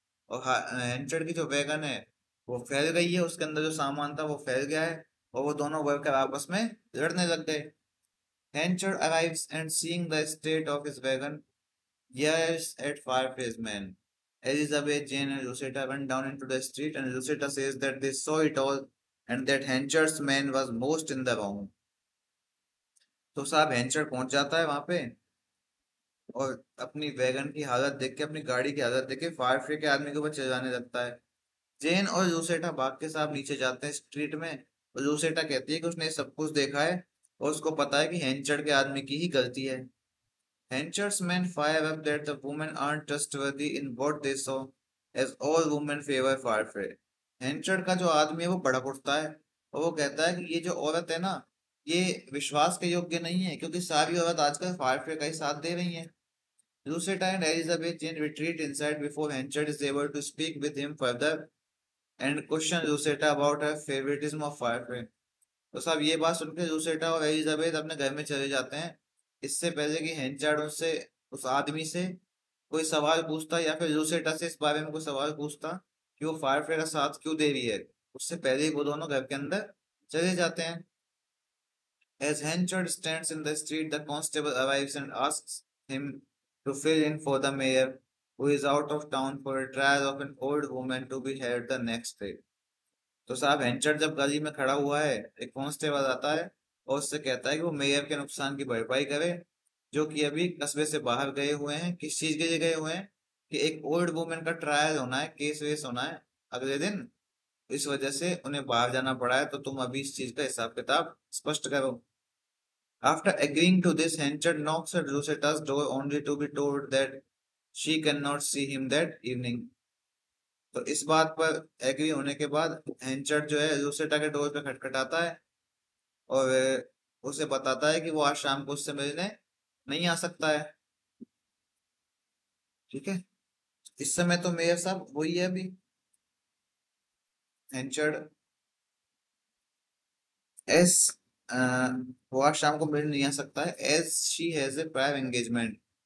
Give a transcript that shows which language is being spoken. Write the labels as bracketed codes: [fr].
[hi] और हैंचड़ की जो वैगन है वो फैल गई है, उसके अंदर जो सामान था वो फैल गया है, और वो दोनों वर्कर आपस में लड़ने लग गए। [en] हैंचड़ arrives and seeing the state of his wagon, yes, at Fireplace Man. Elizabeth, Jane, and Lucetta went down into the street, and Lucetta says that they saw it all and that Hencher's man was most in the wrong. [hi] तो साहब हेंचर पहुंच जाता है वहां पे, और अपनी wagon की हालत देख के, अपनी गाड़ी की हालत देख के फायरफ्रे के आदमी के ऊपर चिल्लाने लगता है। जेन और लूसेटा भाग के साहब नीचे जाते हैं स्ट्रीट में, और लूसेटा कहती है कि उसने सब कुछ देखा है और उसको पता है कि हेंचर के आदमी की ही गलती है। [en] Henchard's men fire up that the women aren't trustworthy in what they saw, as all women favor Firefly. [hi] Henchard का जो आदमी है वो भड़क उठता है, और वो कहता है कि ये जो औरत है ना, ये विश्वास के योग्य नहीं है, क्योंकि सारी औरत आजकल फायरफ्ले का ही साथ दे रही हैं। [en] Lucetta and Elizabeth Jane retreat inside before Henchard is able to speak with him further and question Lucetta about her favoritism of Firefly. [hi] तो साहब ये बात सुनकर लूसेटा और एलिजाबेथ अपने घर में चले जाते हैं, इससे पहले कि हेंचार्ड उससे, उस आदमी से कोई सवाल पूछता, या फिर लूसेटा से इस बारे में कोई सवाल पूछता कि वो फायरफ्लाई का साथ क्यों दे रही है, उससे पहले ही वो दोनों घर के अंदर चले जाते हैं। [en] As Henchard stands in the street, the constable arrives and asks him to fill in for the mayor, who is out of town for a trial of an old woman to be heard the next day. [hi] तो साहब हेंचर जब गली में खड़ा हुआ है, एक constable आता है और उससे कहता है कि वो मेयर के नुकसान की भरपाई करे, जो कि अभी कस्बे से बाहर गए हुए हैं। किस चीज के लिए गए हुए हैं? कि एक ओल्ड वुमेन का ट्रायल होना है, केस वेस होना है अगले दिन। इस वजह से उन्हें बाहर जाना पड़ा है, तो तुम अभी इस चीज का हिसाब किताब स्पष्ट करो। [en] After agreeing to this, Henchard knocks at Rosetta's door only to be told that she cannot see him that evening. [hi] तो इस बात पर एग्री होने के बाद हेंचर्ड जो है रोसेटा के डोर पे खटखटाता है और उसे बताता है कि वो आज शाम को उससे मिलने नहीं आ सकता है। ठीक है, इस समय तो मेयर साहब वही है अभी, हेंचर्ड एस वो आज शाम को मिलने नहीं आ सकता है, [en] As she has a prior engagement.